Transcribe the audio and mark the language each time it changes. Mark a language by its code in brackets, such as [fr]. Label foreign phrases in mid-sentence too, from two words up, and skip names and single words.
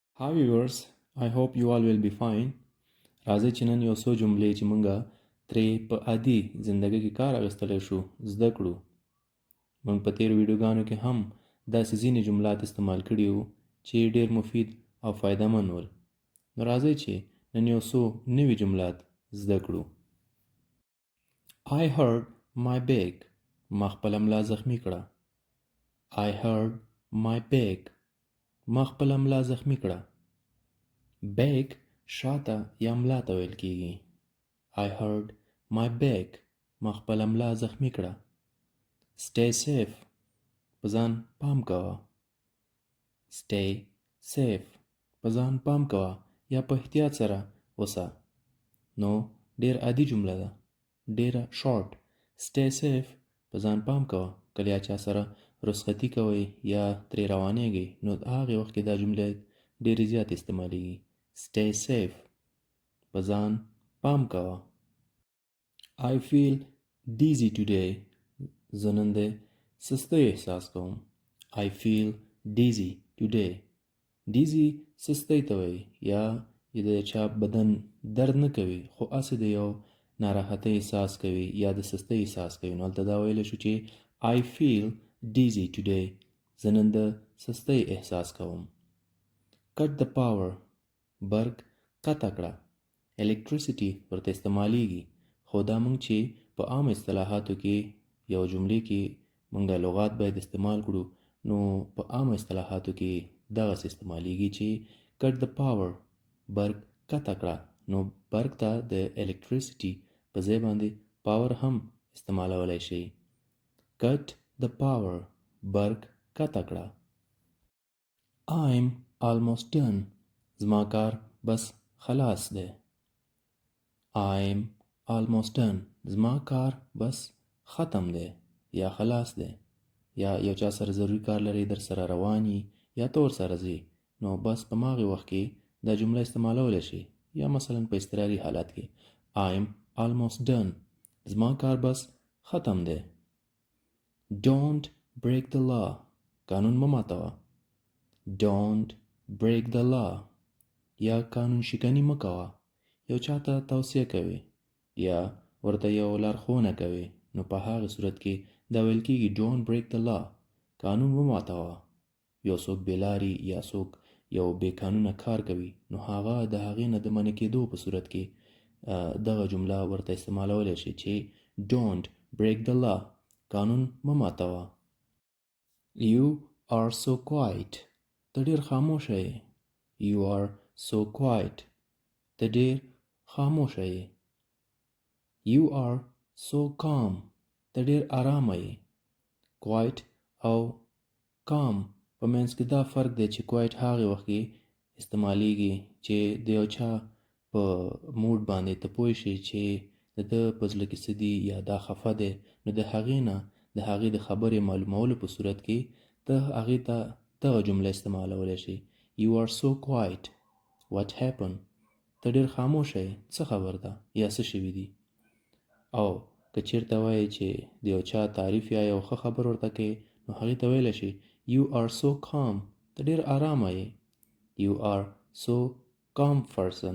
[en] Hi viewers, I hope you all will be fine. [ps] راځئ چې نن یو څو جملې چې مونږه ترې په عادي زندګۍ کې کار اخیستلی شو زده کړو. مونږ په تیرو ویډیوګانو کې هم داسې ځینې جملات استعمال کړي وو چې ډېر مفید او فایدهمند ول. نو راځئ چې نن یو څو نوي جملات زده کړو. [en] I hurt my back. [ps] ما خپله ملا زخمي کړه. [en] I hurt my back. [ps] ما خپله ملا زخمي کړه. بیک شاته یا ملا ته ویل کیږي. [en] I hurt my back. [ps] ما خپله ملا زخمي کړه. [en] Stay safe. [ps] په ځان پام کوه. [en] Stay safe. [ps] په ځان پام کوه یا په احتیاط سره اوسه. نو ډیر عادي جمله ده. ډیره شارټ. [en] Stay safe. [ps] په ځان پام کوه. کله چا سره رخصتي کوئ یا ترې روانېږئ نو هغې وخت کې دا جمله ډیرې زیات استعمالیږي. [en] Stay safe. [ps] په ځان پام کوه. [en] I feel dizzy today. [ps] زه نن د سستۍ احساس کوم. [en] I feel dizzy today. [ps] Dizzy سستۍ ته وایي یا د چا بدن درد نه کوي خو هسې د یو ناراحتۍ احساس کوي یا د سستۍ احساس کوي. نو هلته دا ویلی شو چې [en] I feel dizzy today. [ps] زه نن د سستۍ احساس کوم. [en] Cut the power. [ps] برق قطع کړه. الیکټریسټي ورته استعمالیږي خو دا مونږ چې په عام اصطلاحاتو کې یو جملې کې مونږه لغات باید استعمال کړو نو په عام اصطلاحاتو کې دغسې استعمالیږي چې [en] cut the power. [ps] برق قطع کړه. نو برق ته د الیکټریسټي په ځای باندې پاور هم استعمالولی شي. [en] cut the power. [ps] برق قطع کړه. [en] I'm almost done. [ps] زما کار بس خلاص دی. [en] I'm almost done. [ps] زما کار بس ختم دی یا خلاص دی. یا یو چا سره ضروري کار لري در سره رواني یا ته ورسره ځې نو بس په هماغې وخت کې دا جمله استعمالولی شي یا مثلا په اضطراري حالت کې [en] I'm almost done. [ps] زما کار بس ختم دی. [en] Don't break the law. [ps] قانون مه ماتوه. [en] Don't break the law. [ps] یا قانون شکنی مه کوه. یو چاته توصیه کوي یا ورته یو لارښوونه کوي نو په هغه صورت کې دا ویل کېږي [en] don't break the law. [ps] قانون مه ماتوه. یو څوک بېلاري یا څوک یو بې قانونه کار کوي نو هغه د هغې نه د منع کېدو په صورت کې دغه جمله ورته استعمالولی شي چې [en] don't break the law. [ps] قانون مه ماتوه. [en] You are so quiet. [ps] ته ډېر خاموشه یې. [en] You are so quiet. [ps] ته ډېر خاموشه یې. [en] You are so calm. [ps] ته ډېر آرامه یې. Quiet او calm په منځ کې دا فرق دی چې quiet هغې وخت کې استعمالیږي چې د یو چا په موډ باندې ته پوه شي چې د ده په زړه کې څه دي یا دا خفه دی نو د هغې نه د هغې د خبرې معلومولو په صورت کې ته هغې ته دغه جمله استعمالولی شي. [en] You are so quiet. What happened? [ps] ته ډېر خاموشه یې. څه خبر ده یا څه شوي دي. او که چېرته وایې چې د یو چا تعریف یا یو ښه خبر ورته کوې نو هغې ته ویلی شي [en] You are so calm. [ps] ته ډېر آرامه یې. [en] You are so calm person.